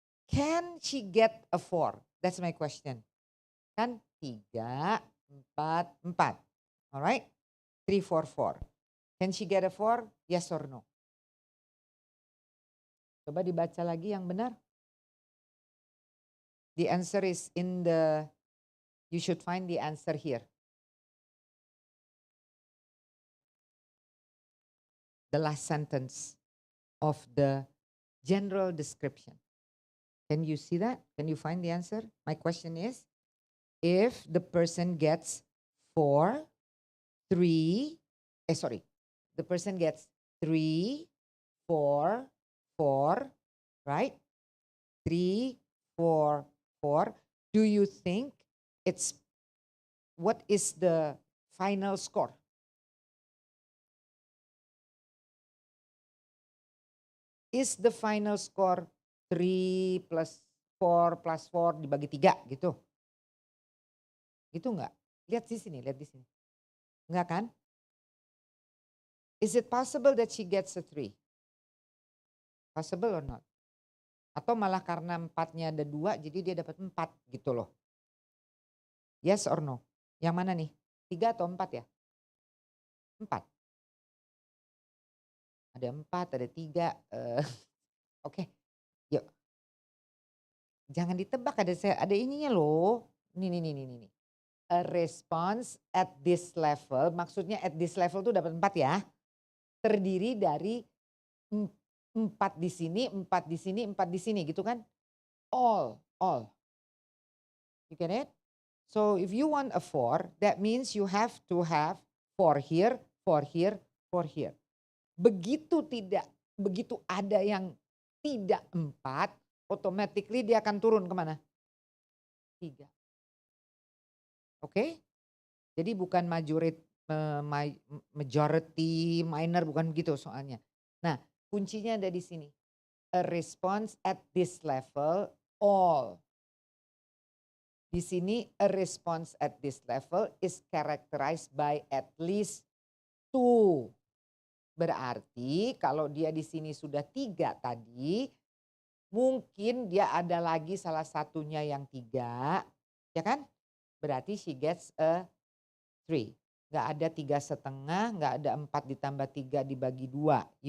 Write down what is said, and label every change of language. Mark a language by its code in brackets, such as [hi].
[en] Can she get a 4? That's my question. Kan 3, 4, 4. Alright? 3, 4, 4. Can she get a 4? Yes or no? [id] Coba dibaca lagi yang benar. [en] The answer is you should find the answer here. The last sentence of the general description. Can you see that? Can you find the answer? My question is, if the person gets 4, 3, the person gets 3, 4, 4, right? 3, 4, 4. Do you think what is the final score? Is the final score 3 plus 4 [id] plus 4 dibagi 3 gitu? Gitu enggak? Lihat di sini. Enggak kan? [en] Is it possible that she gets a 3? Possible or not? [id] Atau malah karena 4-nya ada 2 jadi dia dapat 4 gitu loh. [en] Yes or no? [id] Yang mana nih? 3 atau 4 ya? 4. Ada 4, ada 3. Oke, yuk. Jangan ditebak, ada ininya loh. [en] Nih. A response at this level, [id] maksudnya [en] at this level [id] tuh dapat 4 ya. Terdiri dari 4 di sini, 4 di sini, 4 di sini gitu kan. [en] All. You get it? So if you want a 4, that means you have to have 4 here, 4 here, 4 here. [id] Begitu ada yang tidak 4, automatically dia akan turun kemana? 3. Oke? Jadi bukan majority, minor, bukan begitu soalnya. Nah, kuncinya ada di sini. [en] A response at this level, all. [id] Di sini [en] a response at this level is characterized by at least 2. [id] Berarti kalau dia di sini sudah 3 tadi, mungkin dia ada lagi salah satunya yang 3, ya kan? Berarti [en] she gets a 3. [id] Nggak ada 3,5, nggak ada 4 ditambah 3 dibagi 2.